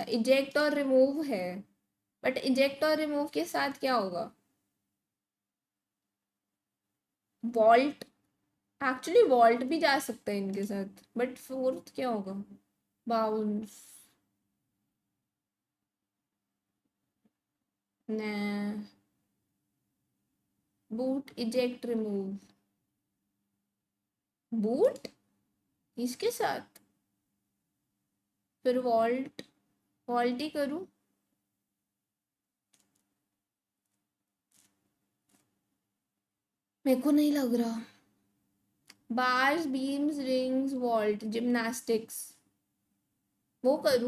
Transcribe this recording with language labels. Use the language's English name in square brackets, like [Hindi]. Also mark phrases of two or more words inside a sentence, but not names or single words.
[Hindi] इजेक्ट और रिमूव है, बट इजेक्ट और रिमूव के साथ क्या होगा? वॉल्ट। एक्चुअली वॉल्ट भी जा सकता है इनके साथ, [English] but fourth [Hindi] क्या होगा? बाउंस। [English] Nah. Boot eject remove. [Hindi] Boot इसके साथ फिर वॉल्ट ही करूं. मेरे को नहीं लग रहा. [English] bars beams rings vault gymnastics [Hindi] वो करूं.